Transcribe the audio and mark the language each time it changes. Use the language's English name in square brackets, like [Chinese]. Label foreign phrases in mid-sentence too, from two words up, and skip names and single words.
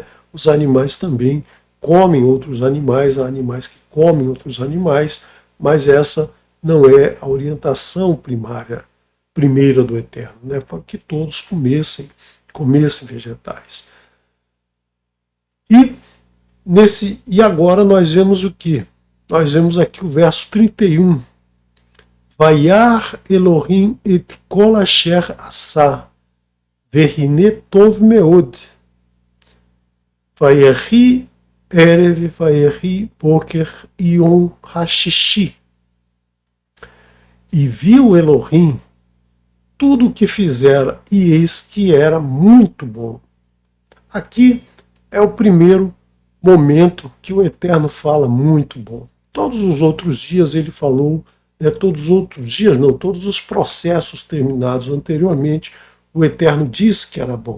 [Portuguese] Os animais também comem outros animais, há animais que comem outros animais, mas essa não é a orientação primeira do Eterno, né? Para que todos comessem vegetais. E agora nós vemos o que? Nós vemos aqui o verso 31. [Hebrew] וירא אלהים את כל אשר עשה, והנה טוב מאד. ויהי ערב, ויהי בקר יום הששי. [Portuguese] E viu Elohim tudo o que fizera, e eis que era muito bom. Aqui é o primeiro momento que o Eterno fala muito bom. Todos os outros dias ele falou, todos os outros dias não, todos os processos terminados anteriormente, o Eterno disse que era bom.